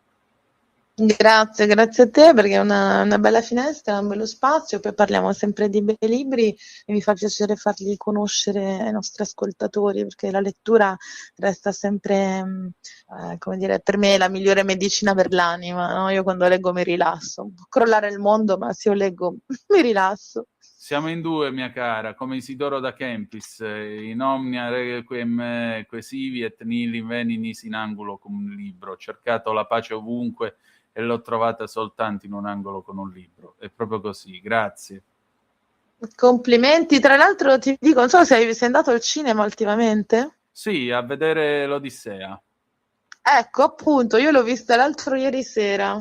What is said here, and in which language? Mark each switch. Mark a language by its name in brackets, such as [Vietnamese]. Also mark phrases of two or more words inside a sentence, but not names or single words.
[Italian] Grazie a te perché è una bella finestra, un bello spazio, poi parliamo sempre di bei libri e mi fa piacere farli conoscere ai nostri ascoltatori perché la lettura resta sempre, come dire, per me la migliore medicina per l'anima, no? Io quando leggo mi rilasso, può crollare il mondo, ma se io leggo mi rilasso. Siamo in due, mia cara, come Isidoro da Kempis, [Latin] in omnia requiem quesivi et nihil veninis in angulo cum un libro. [Italian] Ho cercato la pace ovunque e l'ho trovata soltanto in un angolo con un libro. È proprio così, grazie. Complimenti, tra l'altro ti dico, non so se sei andato al cinema ultimamente. Sì, a vedere l'Odissea. Ecco, appunto, io l'ho vista l'altro ieri sera.